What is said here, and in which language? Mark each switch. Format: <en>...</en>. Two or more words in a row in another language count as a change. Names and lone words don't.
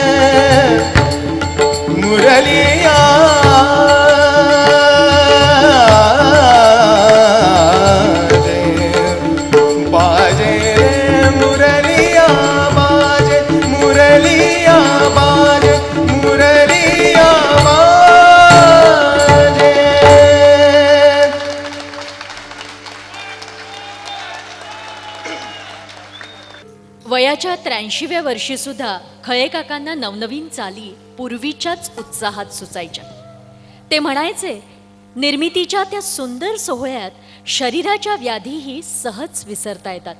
<hi>मुरलिया बाजे मुरलिया बाजे मुरलिया बाजे मुरलिया बाजे</hi> <mr>वयाच्या 83व्या वर्षी सुद्धा खळे काकांना नवनवीन चाली पूर्वीच्याच उत्साहात सुचायच्या. ते म्हणायचे, निर्मितीच्या त्या सुंदर सोहळ्यात शरीराच्या व्याधीही सहज विसरता येतात.</mr>